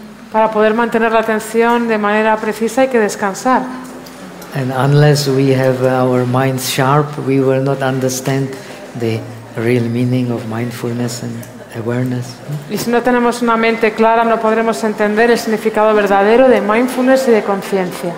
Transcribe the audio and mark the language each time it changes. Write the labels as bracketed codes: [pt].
[es] Para poder mantener la atención de manera precisa, hay que descansar. [en] And unless we have our minds sharp, we will not understand the real meaning of mindfulness and awareness. [es] Y si no tenemos una mente clara, no podremos entender el significado verdadero de mindfulness y de conciencia.